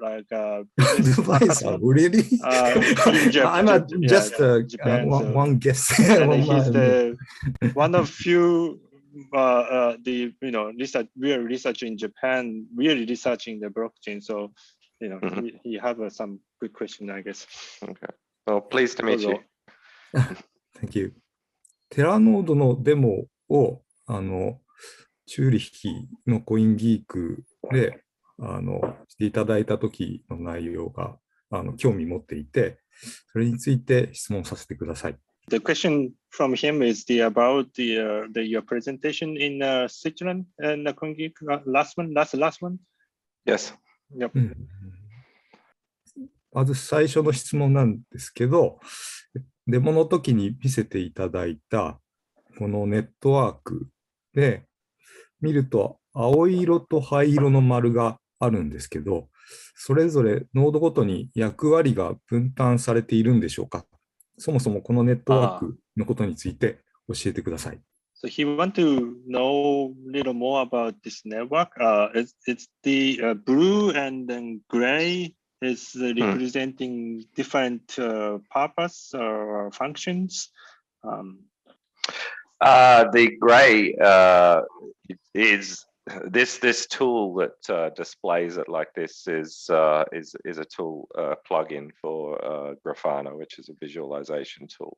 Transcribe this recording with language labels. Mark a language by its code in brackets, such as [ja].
[en] advisor. Really? I'm just one guest. And he's the one of few we are researching in Japan, really researching the blockchain. So he have some good question, I guess. Okay. Well, pleased to meet you. Thank you. [ja] テラノードのデモをチューリッヒのコインギークでしていただいた時の内容が興味持っていて、それについて質問させてください。 [en] The question from him is about your presentation in Switzerland and the coin geek last one. Yes. Yep. [ja] まず最初の質問なんですけど、デモの時に見せていただいたこのネットワークで見ると青色と灰色の丸があるんですけど、それぞれノードごとに役割が分担されているんでしょうか。そもそもこのネットワークのことについて教えてください。 [en] So he want to know a little more about this network. It's the blue and then gray is representing different purpose or functions. The gray is this tool that displays it like this is a tool plugin for Grafana, which is a visualization tool.